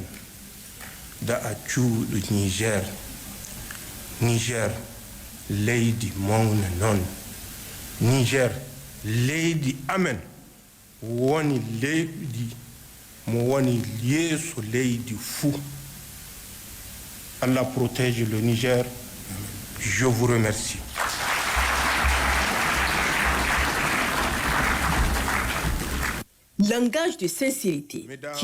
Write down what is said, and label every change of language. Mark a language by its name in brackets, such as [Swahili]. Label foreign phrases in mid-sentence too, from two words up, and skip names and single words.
[Fula] Da a cuuɗi Niger. Niger, leydi mawna non. Niger, leydi amen woni leydi mo woni yeeso leydi fou. [French] Allah protège le Niger. Je vous remercie. Langage de sincérité.